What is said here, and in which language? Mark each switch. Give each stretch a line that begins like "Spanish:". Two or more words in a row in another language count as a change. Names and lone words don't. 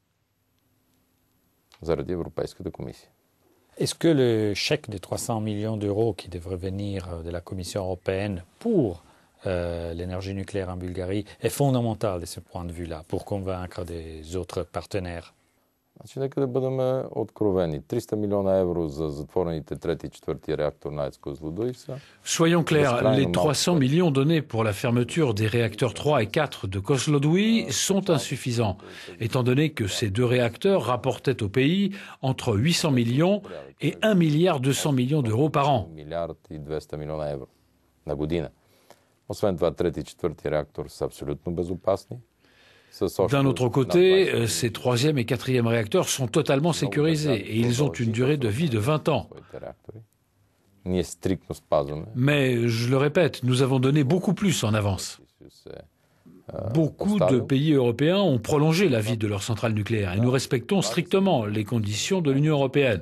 French: Est-ce que le chèque de 300 millions d'euros qui devrait venir de la Commission européenne pour l'énergie nucléaire en Bulgarie est fondamental de ce point de vue-là pour convaincre des autres partenaires?
Bulgarian: Значи, нека да бъдем откровени. 300 милиона евро за затворените трети и четвърти реактор на АЕЦ Козлодуй са.
French: Soyons clairs, les 300 millions donnés pour la fermeture des réacteurs 3 et 4 de Kozloduy sont insuffisants, étant donné que ces deux réacteurs rapportaient au pays entre 800 millions et 1 milliard 200 millions d'euros par an.
Bulgarian: Милиард и 200 милиона евро на година. Освен това, трети и четвърти реактор са абсолютно безопасни.
French: D'un autre côté, ces troisième et quatrième réacteurs sont totalement sécurisés et ils ont une durée de vie de 20 ans. Mais, je le répète, nous avons donné beaucoup plus en avance. Beaucoup de pays européens ont prolongé la vie de leurs centrales nucléaires et nous respectons strictement les conditions de l'Union européenne.